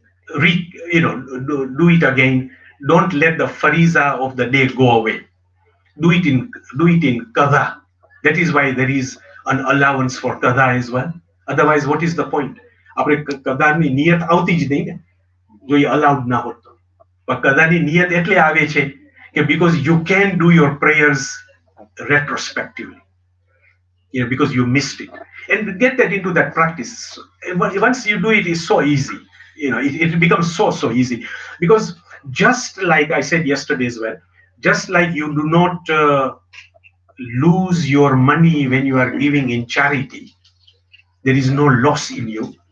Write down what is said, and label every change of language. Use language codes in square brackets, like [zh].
[en] Do it again. Don't let the fariza of the day go away. Do it in qadha. That is why there is an allowance for qadha as well. Otherwise, what is the point? [gu] આપણે qadha ની નિયત આવતી જ નહીં ને, જો એ allowed ના હોત તો. પણ qadha ની નિયત એટલે આવે છે કે [en] because you can do your prayers retrospectively. Because you missed it. And get that into that practice. Once you do it, it's so easy. It becomes so easy. Because just like I said yesterday as well, just like you do not lose your money when you are giving in charity, there is no loss in you.